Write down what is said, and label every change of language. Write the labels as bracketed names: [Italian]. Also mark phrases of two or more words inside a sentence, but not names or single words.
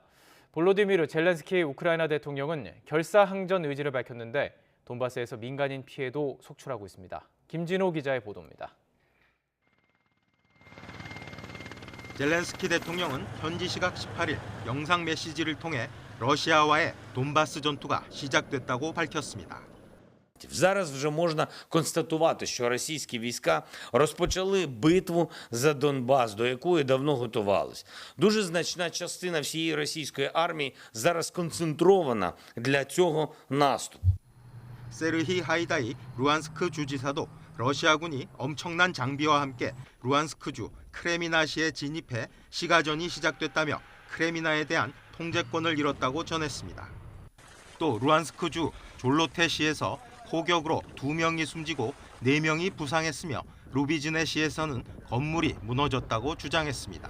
[Korean] 볼로디미르 젤렌스키 우크라이나 대통령은 결사항전 의지를 밝혔는데 돈바스에서 민간인 피해도 속출하고 있습니다. 김진호 기자의 보도입니다. 젤렌스키 대통령은 현지 시각 18일 영상 메시지를 통해 러시아와의 돈바스 전투가 시작됐다고 밝혔습니다. [Ukrainian] Зараз вже можна констатувати, що російські війська розпочали битву за Донбас, до якої давно готувались. Дуже значна частина всієї російської армії зараз сконцентрована для цього наступу. [Korean] 세르히 하이다이 루안스크 주지사도 러시아군이 엄청난 장비와 함께 루안스크주 크레미나시에 진입해 시가전이 시작됐다며 크레미나에 대한 통제권을 잃었다고 전했습니다. 또 루안스크주 졸로테시에서 폭격으로 2명이 숨지고 4명이 부상했으며 루비즈네시에서는 건물이 무너졌다고 주장했습니다.